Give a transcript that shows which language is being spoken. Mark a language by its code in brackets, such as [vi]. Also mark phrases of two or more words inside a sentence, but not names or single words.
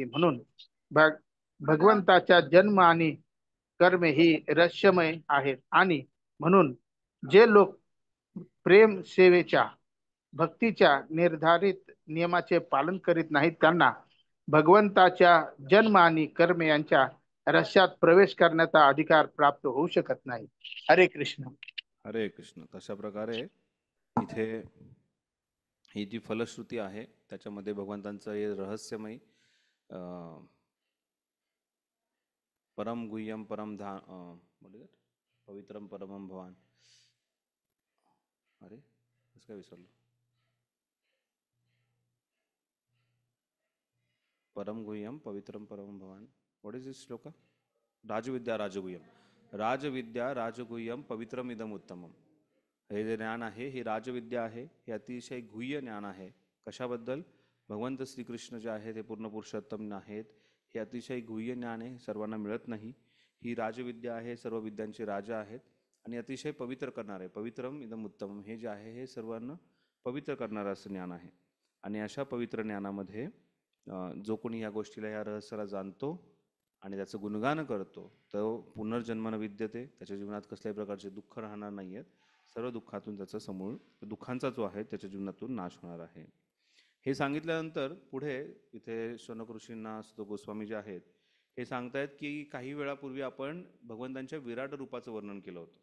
[mr] म्हणून भगवंताच्या जन्म आणि कर्मे ही रहस्यमय आहेत आणि म्हणून जे लोक प्रेम सेवेच्या भक्तीच्या निर्धारित नियमाचे पालन करीत नाहीत त्यांना भगवंताच्या जन्म आणि कर्म यांच्या रहस्यात प्रवेश करण्याचा अधिकार प्राप्त होऊ शकत नाही. हरे कृष्ण. हरे कृष्ण. तशा प्रकारे इथे ही जी फलश्रुती आहे त्याच्यामध्ये भगवंतांचं हे रहस्यमय [sa] परम गुह्यम परम पवित्रम परमम भवान. [mr] अरे कसं काय विसरलो? [sa] परम गुह्यम पवित्रम परमम भवान. [en] What is this shloka? [sa] राजविद्या राजगुह्यम. राजविद्या राजगुह्यम पवित्रम इदम उत्तमम. [mr] हे जे ज्ञान आहे हे राजविद्या आहे, हे अतिशय गुह्य ज्ञान आहे. कशाबद्दल? भगवंत श्रीकृष्ण जे आहे ते पूर्ण पुरुषोत्तम आहेत, हे अतिशय गुह्य ज्ञान आहे, सर्वांना मिळत नाही. ही राजविद्या आहे, सर्व विद्यांचे राजा आहेत आणि अतिशय पवित्र करणारे. [sa] पवित्रम इदम उत्तमम [mr] हे जे आहे हे सर्वांना पवित्र करणारं असं ज्ञान आहे. आणि अशा पवित्र ज्ञानामध्ये जो कोणी या गोष्टीला या रहस्याला जाणतो आणि त्याचं गुणगान करतो तो [sa] पुनर्जन्म न विद्यते. [mr] त्याच्या जीवनात कसल्याही प्रकारचे दुःख राहणार नाही आहेत. सर्व दुःखातून त्याचा समूळ दुःखांचा जो आहे त्याच्या जीवनातून नाश होणार आहे. हे सांगितल्यानंतर पुढे इथे शौनक ऋषींना सुत गोस्वामी जे आहेत हे सांगतायत की काही वेळापूर्वी आपण भगवंतांच्या विराट रूपाचं वर्णन केलं होतं.